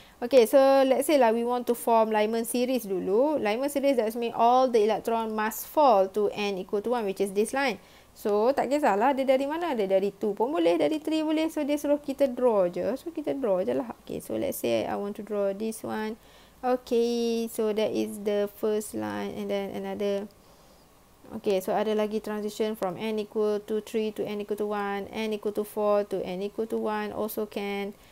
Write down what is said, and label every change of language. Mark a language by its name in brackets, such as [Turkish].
[English] Okay, so let's say lah we want to form alignment series dulu. Alignment series that means all the electron must fall to n equal to 1, which is this line. [Malay] So tak kisahlah dia dari mana, dia dari 2 pun boleh, dari 3 boleh. So dia suruh kita draw je. So kita draw je lah. [English] Okay, so let's say I want to draw this one. Okay, so that is the first line and then another. Okay, so [Malay] ada lagi [English] transition from n equal to 3 to n equal to 1, n equal to 4 to n equal to 1 also can.